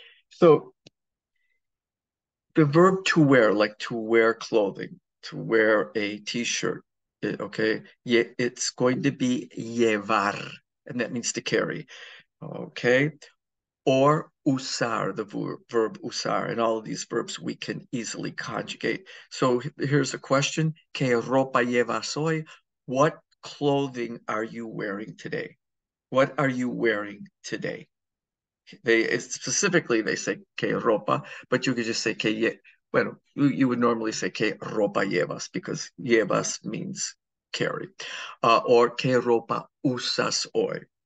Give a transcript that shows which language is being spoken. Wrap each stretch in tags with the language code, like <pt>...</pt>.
<en>So the verb to wear, like to wear clothing, to wear a t-shirt, okay, it's going to be llevar, and that means to carry, okay? Or usar, the verb usar, and all of these verbs we can easily conjugate. So here's a question:</en> <es>¿Qué ropa llevas hoy?</es> <en>What clothing are you wearing today? What are you wearing today? They specifically they say que ropa, but you could just say que bueno, you would normally say</en> <es>que ropa llevas</es> <en>because llevas means carry, or</en> <es>que ropa usas hoy.</es>